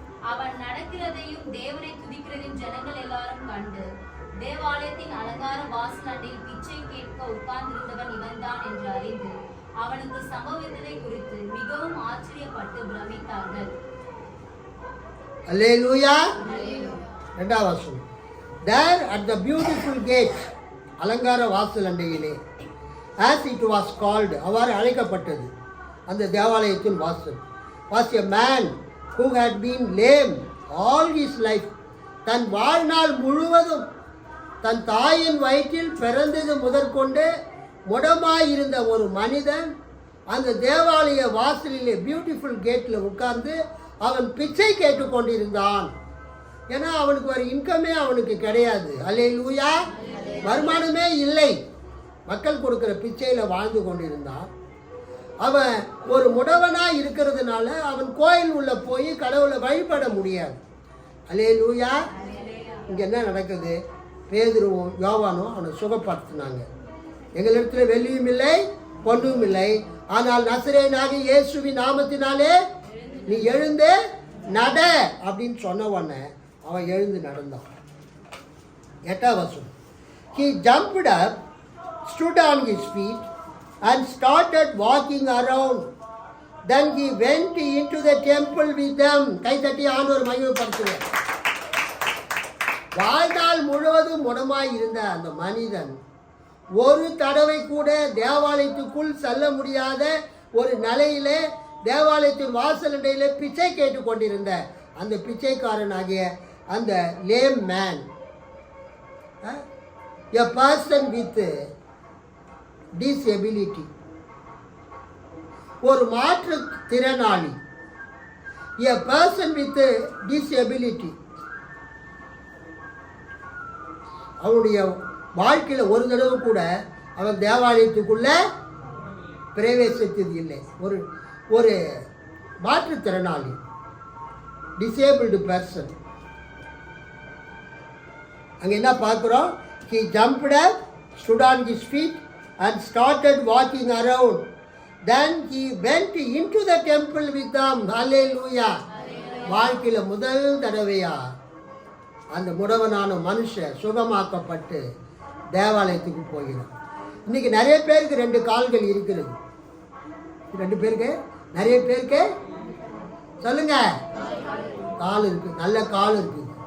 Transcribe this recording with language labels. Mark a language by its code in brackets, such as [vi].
[ta] அவன் நடக்கிறதையும் தேவனை துதிக்கிறதையும் ஜனங்கள் எல்லாரும் கண்டு, தேவாலயத்தின் அலங்கார வாசலண்டில் பிச்சை கேட்க உட்கார்ந்திருந்தவன் இவன்தான் என்று அறிந்து அவனுக்கு சம்பவித்ததை குறித்து மிகவும் ஆச்சரியப்பட்டு பிரமித்தார்கள். அல்லேலூயா. 2வது வசனம். [en] There at the beautiful gate, [ta] அலங்கார வாசல் அண்டையிலே, [en] as it was called, [ta] அவ்வாறு அழைக்கப்பட்டது அந்த தேவாலயத்தின் வாசல், [en] was a man who had been lame all his life. [ta] தன் வாழ்நாள் முழுவதும் தன் தாயின் வயிற்றில் பிறந்தது முதற்கொண்டு முடமாயிருந்த ஒரு மனிதன் அந்த தேவாலய வாசலிலே பியூட்டிஃபுல் கேட்டில் உட்கார்ந்து அவன் பிச்சை கேட்டுக்கொண்டிருந்தான். ஏன்னா அவனுக்கு ஒரு இன்கமே அவனுக்கு கிடையாது. அல்லேலூயா. வருமானமே இல்லை. மக்கள் கொடுக்குற பிச்சையில் வாழ்ந்து கொண்டிருந்தான். அவன் ஒரு முடவனாக இருக்கிறதுனால அவன் கோயில் உள்ள போய் கடவுளை வழிபட முடியாது. அல்லேலூயா. இங்கே என்ன நடக்குது? பேதுருவும் யோவானும் அவனை சுகப்படுத்தினாங்க. எங்களிடத்தில் வெள்ளியும் இல்லை, பொன்னும் இல்லை, ஆனால் நசரேயனாகிய இயேசுவின் நாமத்தினாலே நீ எழுந்து நட அப்படின்னு சொன்ன உடனே அவன் எழுந்து நடந்தான். 8வது வசனம். [en] He jumped up, stood on his feet and started walking around. Then he went into the temple with them. [ta] கை தட்டி ஆண்டவர் மகிமைப்படுத்துவார். வாழ்நாள் முழுவதும் முடமாய் இருந்த அந்த மனிதன் ஒரு தடவை கூட தேவாலயத்துக்குள் செல்ல முடியாத ஒரு நிலையிலே தேவாலயத்தின் வாசலண்டையிலே பிச்சை கேட்டுக்கொண்டிருந்த அந்த பிச்சைக்காரனாகிய அந்த [en] lame man, a person with disability, [ta] ஒரு மாற்றுத்திறனாளி, a person with disability, அவனுடைய வாழ்க்கையில் ஒரு தடவை கூட அவன் தேவாலயத்துக்குள்ள பிரவேசித்தது இல்லை. ஒரு மாற்றுத்திறனாளி, [en] Disabled person. [ta] அங்கே என்ன பார்க்குறோம்? [en] He jumped up, stood on his feet and started walking around. Then he went into the temple with them. Hallelujah. [ta] வாழ்க்கையில் முதல் தடவையா அந்த முடவனான மனுஷன் சுகமாக்கப்பட்டு தேவாலயத்துக்கு போகிறான். இன்னைக்கு நிறைய பேருக்கு 2 கால்கள் இருக்கிறது. 2 பேருக்கு, நிறைய பேருக்கு சொல்லுங்க, கால் இருக்கு, நல்ல கால் இருக்கு.